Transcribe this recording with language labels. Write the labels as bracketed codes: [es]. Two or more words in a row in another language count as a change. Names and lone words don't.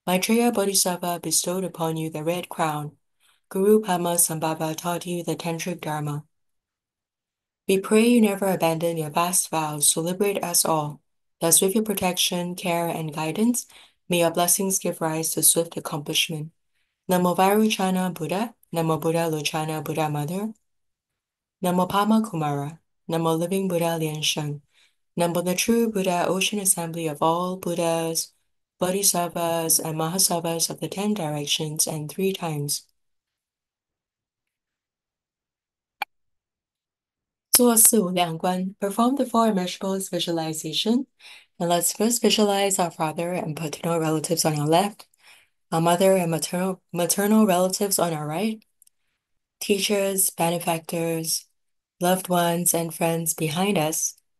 [en] Maitreya Bodhisattva bestowed upon you the red crown. Guru Padmasambhava taught you the tantric dharma. We pray you never abandon your vast vows to liberate us all. Thus, with your protection, care, and guidance, may your blessings give rise to swift accomplishment. Namo Vairochana Buddha, Namo Buddha Lochana Buddha Mother, Namo Padma Kumara, Namo Living Buddha Lianshan, Namo the True Buddha Ocean Assembly of all Buddhas, Bodhisattvas, and Mahasattvas of the 10 directions, and 3 times. [zh] 做四无量观, [en] perform the 4 immeasurables visualization. And let's first visualize our father and paternal relatives on our left, our mother and maternal relatives on our right, teachers, benefactors, loved ones, and friends behind us,